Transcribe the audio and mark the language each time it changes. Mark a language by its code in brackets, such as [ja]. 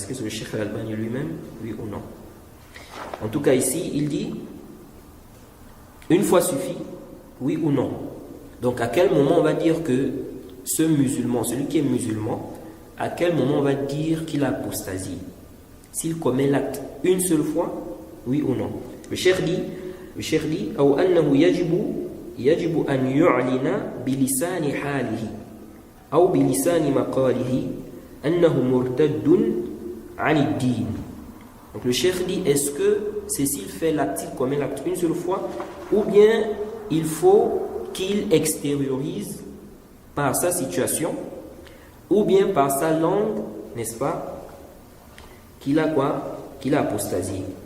[fr] Est-ce que c'est le Cheikh Al-Albani lui-même, oui ou non? En tout cas ici, il dit, une fois suffit, oui ou non? Donc à quel moment on va dire que ce musulman, celui qui est musulman, à quel moment on va dire qu'il a apostasie? S'il commet l'acte une seule fois, oui ou non? Le cheikh dit, [ar] أو أنه يجب أن يعلن بلسان حاله أو بلسان مقاله أنه مرتد عن الدين. [fr] Donc le cheikh dit, est-ce que c'est s'il fait l'acte, il commet l'acte une seule fois, ou bien il faut qu'il extériorise par sa situation, ou bien par sa langue, n'est-ce pas, qu'il a quoi? Qu'il a apostasie.